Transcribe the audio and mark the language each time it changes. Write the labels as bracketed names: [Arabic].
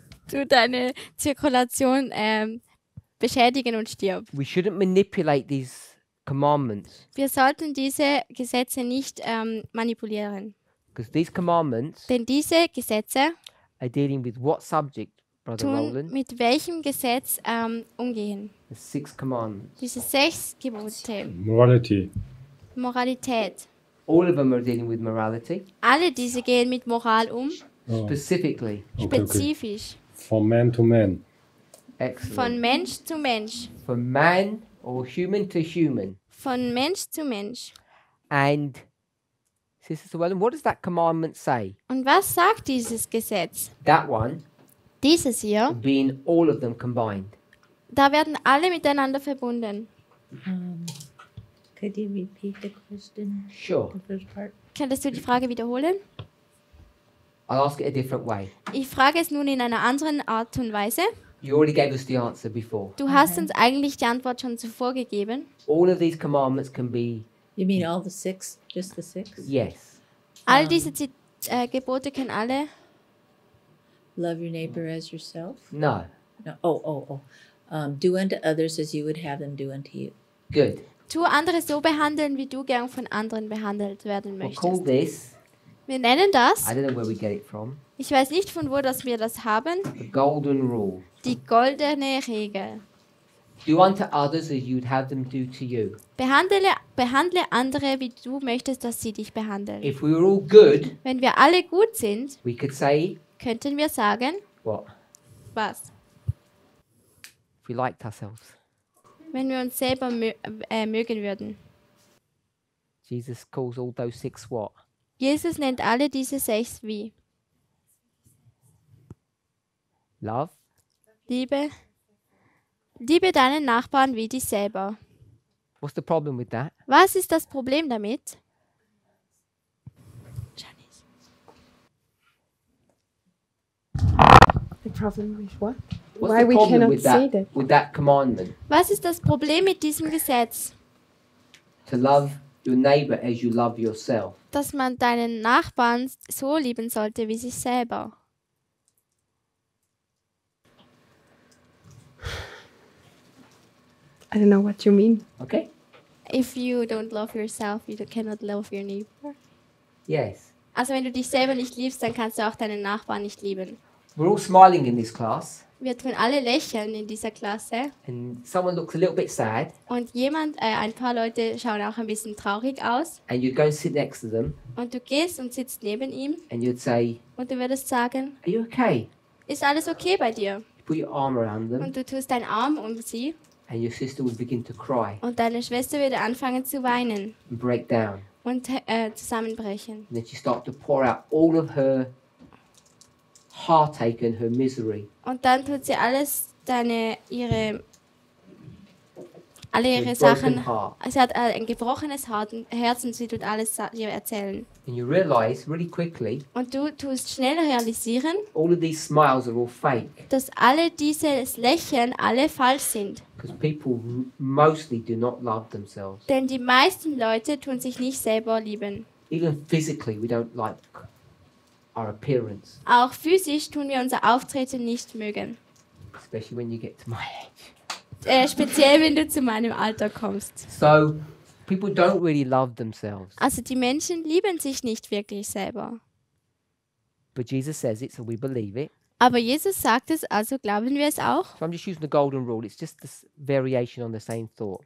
[German] tut deine Zirkulation beschädigen und stirb. [English] We shouldn't manipulate these commandments, [German] Wir sollten diese Gesetze nicht manipulieren, [English] because these commandments [German] denn diese Gesetze [English] are dealing with what subject, Brother [German] tun [English] Roland? [German] mit welchem Gesetz umgehen. [English] The 6 commandments. [German] Diese 6 Gebote. [English] Morality. [German] Moralität. [English] All of them are dealing with morality, [German] Alle diese gehen mit Moral um, [English] Oh, specifically. okay. [German] spezifisch. [English] From man to man. Excellent. [German] Von Mensch zu Mensch. [English] From man or human to human. [German] Von Mensch zu Mensch. [English] And, Sister Llewellyn, what does that commandment say? [German] Und was sagt dieses Gesetz? [English] That one [German] Dieses hier, [English] being all of them combined. [German] da werden alle miteinander verbunden. [English] Could you repeat the question? Sure. The first part? [German] Könntest du die Frage wiederholen? [English] I'll ask it a different way. [German] Ich frage es nun in einer anderen Art und Weise. [English] You already gave us the answer before. [German] Du hast uns eigentlich die Antwort schon zuvor gegeben. [English] All of these commandments can be, You mean all the 6? Just the 6? yes. [German] All diese Gebote können alle. [English] Love your neighbor as yourself? No. No. Oh. Do unto others as you would have them do unto you. Good. [German] Tu andere so behandeln, wie du gern von anderen behandelt werden [English] We'll call [German] möchtest. [English] this, [German] Wir nennen das, [English] I don't know where we get it from, [German] ich weiß nicht von wo dass wir das haben, [English] the golden rule. [German] die goldene Regel. [English] Do unto others as you'd have them do to you. [German] Behandle andere, wie du möchtest, dass sie dich behandeln. [English] If we were all good, [German] Wenn wir alle gut sind, [English] we could say, [German] könnten wir sagen, [English] what? [German] was? [English] If we liked ourselves. [German] Wenn wir uns selber mögen würden. [English] Jesus calls all those 6 what? [German] Jesus nennt alle diese 6 wie? [English] Love, [German] Liebe deinen Nachbarn wie dich selber. [English] what's the problem with that? Was ist das Problem damit? The problem with what? What's Why the we problem cannot with say that, that? with that commandment? [German] Was ist das Problem mit diesem Gesetz? [English] To love your neighbor as you love yourself. [German] Dass man deinen Nachbarn so lieben sollte wie sich selber. [English] I don't know what you mean. Okay? If you don't love yourself, you cannot love your neighbor. Yes. [German] Also wenn du dich selber nicht liebst, dann kannst du auch deinen Nachbarn nicht lieben. [English] We're all smiling in this class, [German] Wir tun alle lächeln in dieser Klasse [English] and someone looks a little bit sad, [German] und ein paar Leute schauen auch ein bisschen traurig aus [English] and you'd go and sit next to them, [German] und du gehst und sitzt neben ihm [English] and you'd say, [German] und du würdest sagen, [English] are you okay? [German] ist alles okay bei dir? [English] You put your arm around them, [German] Und du tust deinen Arm um sie [English] and your sister would begin to cry [German] und deine Schwester würde anfangen zu weinen [English] and break down. [German] und zusammenbrechen. [English] And then she start to pour out all of her heartache and her misery. [German] Und dann tut sie alles ihre alle [English] a [German] ihre [English] broken [German] Sachen. [English] heart. [German] Sie hat ein gebrochenes Herz und sie tut alles ihr erzählen. [English] And you realize really quickly, [German] Und du tust schnell realisieren, [English] all of these smiles are all fake. [German] dass alle dieses Lächeln alle falsch sind. [English] Because people mostly do not love themselves. [German] Denn die meisten Leute tun sich nicht selber lieben. [English] Even physically, we don't like our appearance. [German] Auch physisch tun wir unser Auftreten nicht mögen. [English] Especially when you get to my age. [German] Speziell, wenn du zu meinem Alter kommst. [English] So, people don't really love themselves. [German] Also die Menschen lieben sich nicht wirklich selber. [English] But Jesus says it, so we believe it. [German] Aber Jesus sagt es, also glauben wir es auch. [English] So I'm just using the golden rule. It's just this variation on the same thought.